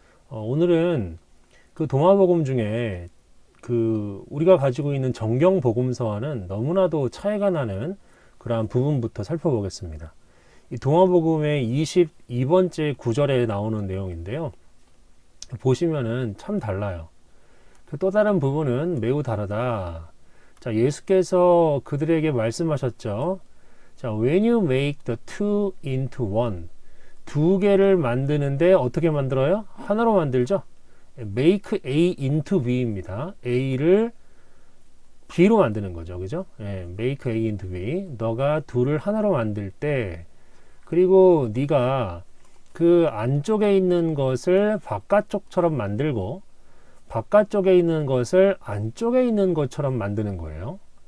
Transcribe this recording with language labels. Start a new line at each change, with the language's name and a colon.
Korean: 오늘은 그 도마복음 중에 우리가 가지고 있는 정경복음서와는 너무나도 차이가 나는 그러한 부분부터 살펴보겠습니다. 이 도마복음의 22번째 구절에 나오는 내용인데요. 보시면은 참 달라요. 또 다른 부분은 매우 다르다. 자, 예수께서 그들에게 말씀하셨죠.
English: 자, when you make the two into one.
Korean: 두 개를 만드는데 어떻게 만들어요? 하나로 만들죠.
English: make A into B입니다.
Korean: A를 B로 만드는 거죠. 그죠?
English: make A into B.
Korean: 너가 둘을 하나로 만들 때, 그리고 네가 그 안쪽에 있는 것을 바깥쪽처럼 만들고, 바깥쪽에 있는 것을 안쪽에 있는 것처럼 만드는 거예요.